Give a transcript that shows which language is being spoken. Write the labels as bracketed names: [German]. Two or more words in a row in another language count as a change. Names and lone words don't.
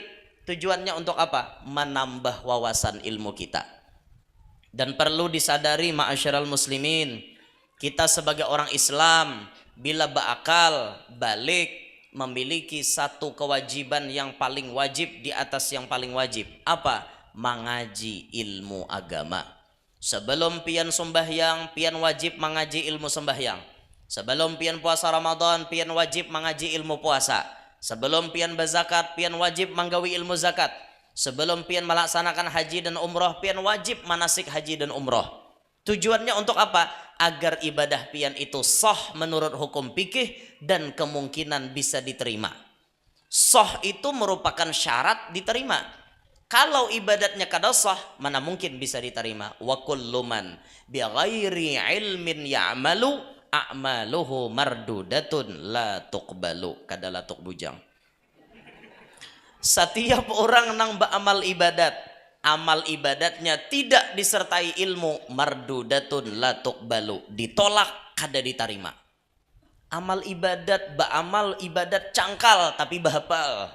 [Indonesian] Tujuannya untuk apa? Menambah wawasan ilmu kita. Dan perlu disadari [Arabic] معاشر المسلمين, [Indonesian] kita sebagai orang Islam bila berakal, balik, memiliki satu kewajiban yang paling wajib di atas yang paling wajib. Apa? Mengaji ilmu agama. Sebelum pian sembahyang, pian wajib mengaji ilmu sembahyang. Sebelum pian puasa Ramadan, pian wajib mengaji ilmu puasa. Sebelum pian berzakat, pian wajib menggawi ilmu zakat. Sebelum pian melaksanakan haji dan umroh, pian wajib manasik haji dan umroh. Tujuannya untuk apa? Agar ibadah pian itu sah menurut hukum fikih dan kemungkinan bisa diterima. Sah itu merupakan syarat diterima. Kalau ibadatnya kada sah, mana mungkin bisa diterima? [Arabic] وكل من بغير علم يعمل أعماله مردودة لا تقبل. Kada la tuqbujang. [Indonesian] Setiap orang nang beramal ibadat, amal ibadatnya tidak disertai ilmu, [Arabic] مردودة لا تقبل, [Indonesian] ditolak, kada diterima. [Banjar] Amal ibadat, beramal ibadat cangkal tapi bahapal.